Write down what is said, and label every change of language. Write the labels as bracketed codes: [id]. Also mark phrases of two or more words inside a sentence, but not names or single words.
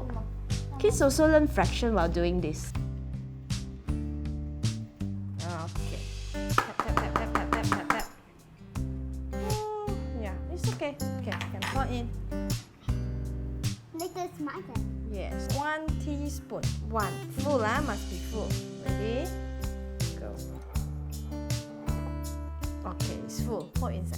[en] Kids also learn fraction while doing this. Okay. Tap, tap, tap, tap, tap, tap, tap, tap. Yeah, it's okay. Okay, you can pour in. Make this my turn. Yes, 1 teaspoon. 1. Full, must be full. Ready? Go. Okay, it's full. Pour inside.